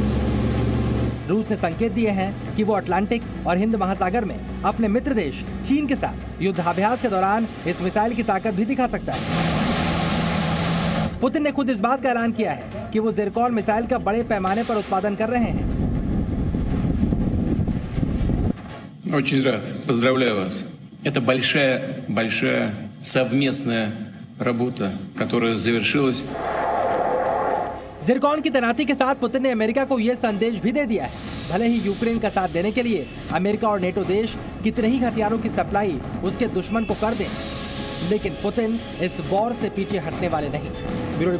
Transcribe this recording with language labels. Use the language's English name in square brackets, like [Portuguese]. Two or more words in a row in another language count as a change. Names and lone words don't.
[Hindi] रूस ने संकेत दिए हैं कि वो अटलांटिक और हिंद महासागर में अपने मित्र देश चीन के साथ युद्धाभ्यास के दौरान इस मिसाइल की ताकत भी दिखा सकता है। पुतिन ने खुद इस बात का ऐलान किया है कि वो ज़िरकॉन मिसाइल का बड़े पैमाने पर उत्पादन कर रहे हैं। [Russian] Очень рад, поздравляю вас. Это большая совместная работа, которая завершилась. [Hindi] ज़िरकॉन की तैनाती के साथ पुतिन ने अमेरिका को यह संदेश भी दे दिया है, भले ही यूक्रेन का साथ देने के लिए अमेरिका और नेटो देश कितने ही हथियारों की सप्लाई उसके दुश्मन को कर दें, लेकिन पुतिन इस वॉर से पीछे हटने वाले नहीं।